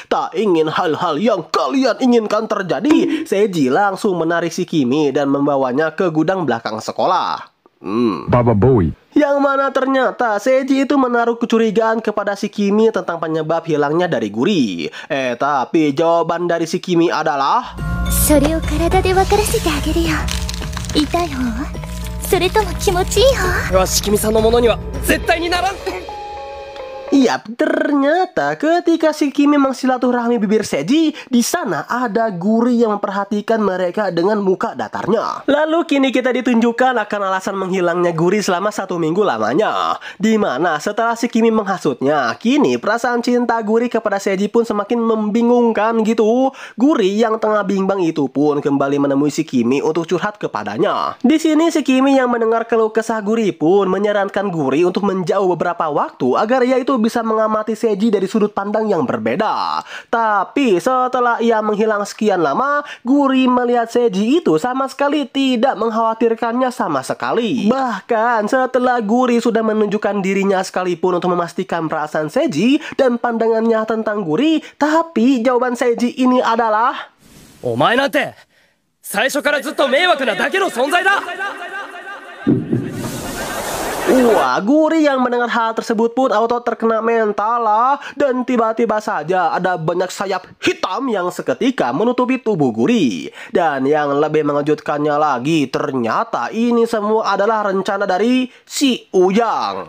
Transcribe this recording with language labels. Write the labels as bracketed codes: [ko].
[id] Tak ingin hal-hal yang kalian inginkan terjadi, Seiji langsung menarik si Kimi dan membawanya ke gudang belakang sekolah. Baba Boy. Yang mana ternyata Seiji itu menaruh kecurigaan kepada si Kimi tentang penyebab hilangnya dari Guri. Tapi jawaban dari si Kimi adalah [ja] それを体で分からせてあげるよ。痛い方？それとも気持ちいい方？わし君さんのものには絶対にならん。 [id] Yap, ternyata ketika si Kimi mengsilaturahmi bibir Seiji, di sana ada Guri yang memperhatikan mereka dengan muka datarnya. Lalu kini kita ditunjukkan akan alasan menghilangnya Guri selama 1 minggu lamanya. Dimana setelah si Kimi menghasutnya, kini perasaan cinta Guri kepada Seiji pun semakin membingungkan gitu. Guri yang tengah bimbang itu pun kembali menemui si Kimi untuk curhat kepadanya. Di sini si Kimi yang mendengar keluh kesah Guri pun menyarankan Guri untuk menjauh beberapa waktu agar ia itu bisa mengamati Seiji dari sudut pandang yang berbeda. Tapi setelah ia menghilang sekian lama, Guri melihat Seiji itu sama sekali tidak mengkhawatirkannya sama sekali. Bahkan setelah Guri sudah menunjukkan dirinya sekalipun untuk memastikan perasaan Seiji dan pandangannya tentang Guri, tapi jawaban Seiji ini adalah [ja] お前なんて最初からずっと迷惑なだけの存在だ。 [id] Wah, Guri yang mendengar hal tersebut pun auto terkena mental lah. Dan tiba-tiba saja ada banyak sayap hitam yang seketika menutupi tubuh Guri. Dan yang lebih mengejutkannya lagi, ternyata ini semua adalah rencana dari si Ujang.